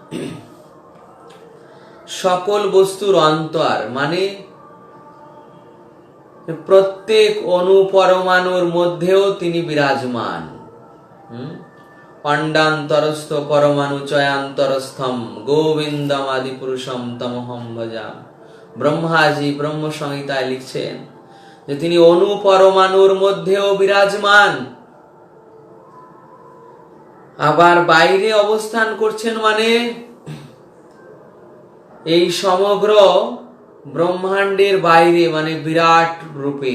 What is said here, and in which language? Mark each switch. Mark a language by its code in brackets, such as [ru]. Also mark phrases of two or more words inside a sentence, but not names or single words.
[bn] সকল বস্তুর অন্তর মানে প্রত্যেক অণু পরমাণুর মধ্যেও তিনি বিরাজমান। [sa] অণ্ডান্তরস্থ পরমাণু চয়ান্তরস্থম গোবিন্দম আদি পুরুষম তমহম ভজাম। [bn] ব্রহ্মাজি ব্রহ্ম সংহিতায় লিখছেন যে তিনি অণু পরমাণুর মধ্যেও বিরাজমান, আবার বাইরে অবস্থান করছেন, মানে এই সমগ্র ব্রহ্মাণ্ডের বাইরে, মানে বিরাট রূপে।